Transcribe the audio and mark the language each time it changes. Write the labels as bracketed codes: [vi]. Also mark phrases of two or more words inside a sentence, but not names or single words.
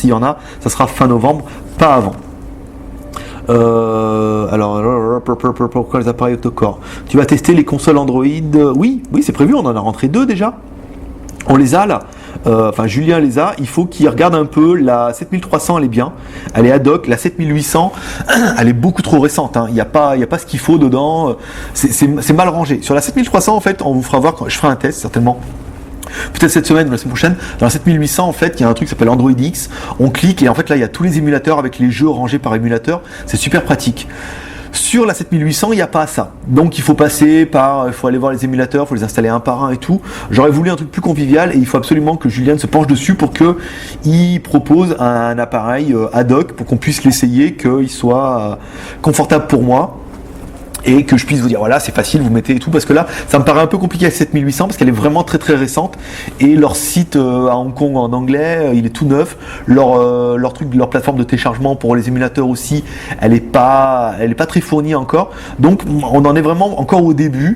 [fr] S'il y en a, ça sera fin novembre, pas avant. Alors, pourquoi les appareils octa-core? Tu vas tester les consoles Android? Oui, c'est prévu, on en a rentré 2 déjà. On les a là. Julien les a. Il faut qu'il regarde un peu. La 7300, elle est bien. Elle est ad hoc. La 7800, elle est beaucoup trop récente. Hein. Il n'y a pas ce qu'il faut dedans. C'est mal rangé. Sur la 7300, en fait, on vous fera voir. Je ferai un test certainement. peut-être cette semaine ou la semaine prochaine. Dans la 7800, en fait, il y a un truc qui s'appelle Android X. On clique et en fait là, il y a tous les émulateurs avec les jeux rangés par émulateur. C'est super pratique. Sur la 7800, il n'y a pas ça. Donc il faut passer par, il faut aller voir les émulateurs, il faut les installer un par un et tout. J'aurais voulu un truc plus convivial et il faut absolument que Julien se penche dessus pour qu'il propose un appareil ad hoc pour qu'on puisse l'essayer, qu'il soit confortable pour moi. Et que je puisse vous dire voilà c'est facile, vous mettez et tout, parce que là ça me paraît un peu compliqué avec 7800 parce qu'elle est vraiment très très récente et leur site à Hong Kong en anglais il est tout neuf, leur truc, leur plateforme de téléchargement pour les émulateurs aussi elle est pas très fournie encore, donc on en est vraiment encore au début.